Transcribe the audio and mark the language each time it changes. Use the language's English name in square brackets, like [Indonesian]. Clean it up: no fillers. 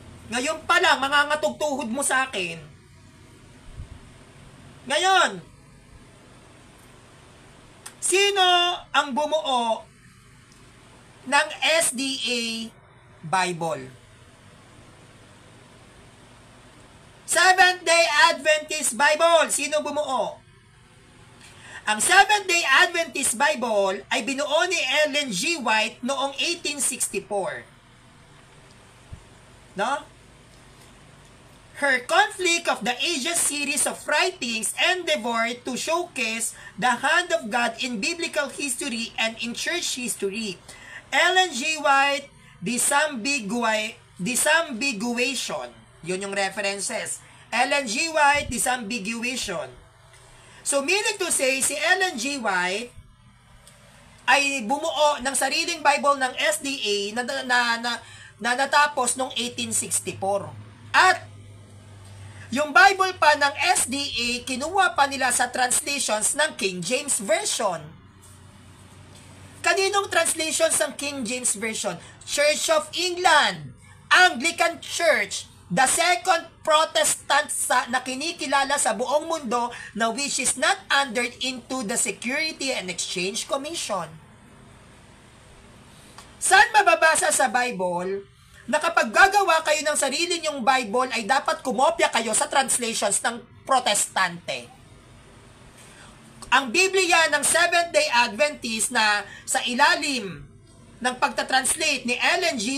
[Filipino] Ngayon pa lang, mangangatugtuhod mo sa akin. Ngayon, sino ang bumuo ng SDA Bible? Seventh-day Adventist Bible. Sino bumuo? Ang Seventh-day Adventist Bible ay binuo ni Ellen G. White noong 1864. No? [English] Her Conflict of the Ages series of writings endeavored to showcase the hand of God in biblical history and in church history. Ellen G. White, Disambiguation. [Filipino] Yun yung references. Ellen G. White, Disambiguation. [English] So, meaning to say, [Filipino] si Ellen G. White ay bumuo ng sariling Bible ng SDA na natapos noong 1864. At yung Bible pa ng SDA, kinuha pa nila sa translations ng King James Version. Kaninong translations ng King James Version? [English] Church of England, Anglican Church, the second Protestant [Filipino] na kinikilala sa buong mundo na [English] which is not entered into the Security and Exchange Commission. [Filipino] Saan mababasa sa Bible na kapag gagawa kayo ng sarili nyong Bible ay dapat kumopya kayo sa translations ng Protestante? Ang Biblia ng Seventh-day Adventist na sa ilalim ng pagtatranslate ni Ellen G.